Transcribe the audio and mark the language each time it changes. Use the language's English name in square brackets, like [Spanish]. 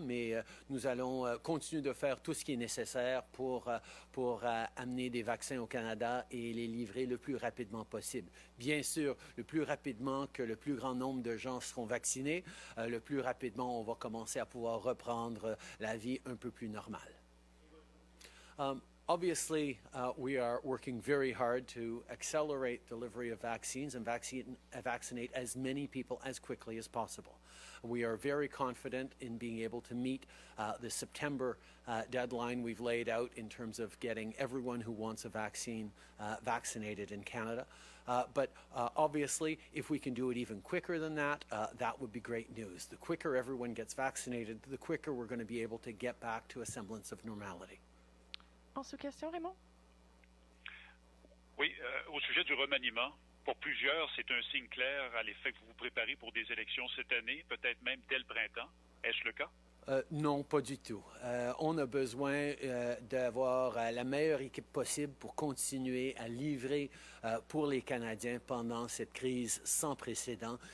[French] Mais nous allons continuer de faire tout ce qui est nécessaire pour amener des vaccins au Canada et les livrer le plus rapidement possible. Bien sûr, le plus rapidement que le plus grand nombre de gens seront vaccinés, le plus rapidement on va commencer à pouvoir reprendre la vie un peu plus normale. [English] Obviously, we are working very hard to accelerate delivery of vaccines and vaccinate as many people as quickly as possible. We are very confident in being able to meet the September deadline we've laid out in terms of getting everyone who wants a vaccine vaccinated in Canada. But obviously, if we can do it even quicker than that, that would be great news. The quicker everyone gets vaccinated, the quicker we're going to be able to get back to a semblance of normality. [French] En sous-question, Raymond? Oui, au sujet du remaniement, pour plusieurs, c'est un signe clair à l'effet que vous vous préparez pour des élections cette année, peut-être même dès le printemps. Est-ce le cas? Non, pas du tout. On a besoin d'avoir la meilleure équipe possible pour continuer à livrer pour les Canadiens pendant cette crise sans précédent.